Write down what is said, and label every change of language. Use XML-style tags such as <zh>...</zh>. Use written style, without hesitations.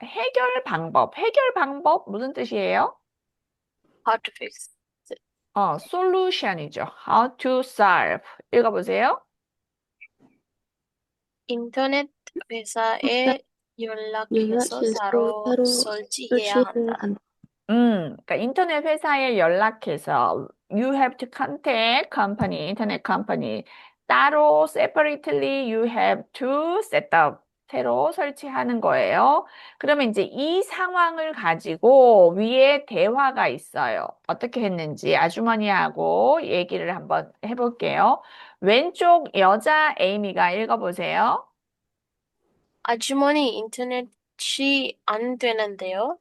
<ko>해결 방법 무슨 뜻이에요?</ko> <en>How to fix it.</en> <ko>solution이죠.</ko> <en>How to solve.</en> <ko>읽어보세요. 인터넷 회사에 연락해서 연락해서 따로 설치해야 설치해야 한다. 한다. 그러니까 인터넷 회사에 연락해서</ko> <en>you have to contact company,</en> <ko>인터넷 컴퍼니 따로</ko> <en>separately you have to set up</en> <ko>새로 설치하는 거예요. 그러면 이제 이 상황을 가지고 위에 대화가 있어요. 어떻게 했는지 아주머니하고 얘기를 한번 해볼게요. 왼쪽 여자 에이미가 읽어보세요. 아주머니, 인터넷이 안 되는데요.</ko>